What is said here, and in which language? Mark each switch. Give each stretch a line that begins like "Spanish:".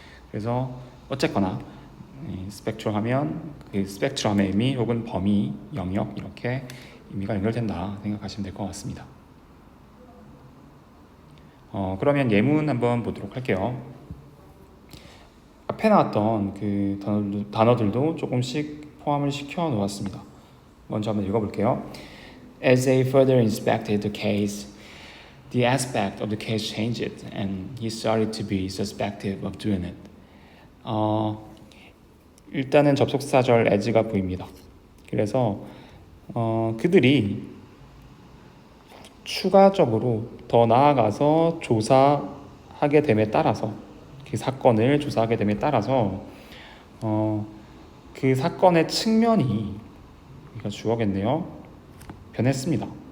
Korean: 그래서 어쨌거나 스펙트럼 하면 그 스펙트럼의 의미 혹은 범위, 영역 이렇게 의미가 연결된다 생각하시면 될 것 같습니다. 그러면 예문 한번 보도록 할게요. 앞에 나왔던 그 단어들도 조금씩 포함을 시켜 놓았습니다. 먼저 한번 읽어볼게요.
English: As they further inspected the case, the aspect of the case changed, and he started to be suspective of doing it.
Korean: 일단은 접속사절 as가 보입니다. 그래서 그들이 추가적으로 더 나아가서 조사하게 됨에 따라서, 그 사건을 조사하게 됨에 따라서 그 사건의 측면이, 그러니까 주어겠네요, 변했습니다.